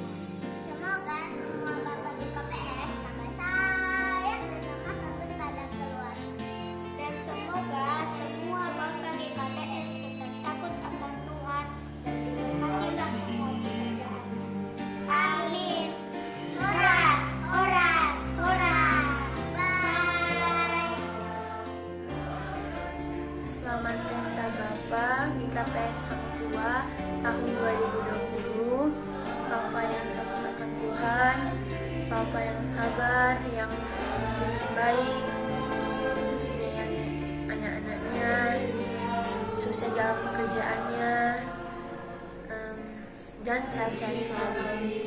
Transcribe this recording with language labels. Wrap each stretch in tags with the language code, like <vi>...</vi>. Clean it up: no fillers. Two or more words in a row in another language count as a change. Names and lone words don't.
<id>Semoga semua Bapak GKPS tambah sayang dan ramah kepada keluarga. Dan semoga semua Bapak GKPS tetap takut akan Tuhan dan diberkatilah semua pekerjaan. Amin. Horas, horas, horas. Bye. Selamat Pesta Bapa GKPS Angtua tahun 2020. Bapak yang taat Tuhan, Bapak yang sabar, yang baik, menyayangi anak-anaknya, sukses dalam pekerjaannya, dan sehat-sehat selalu.</id>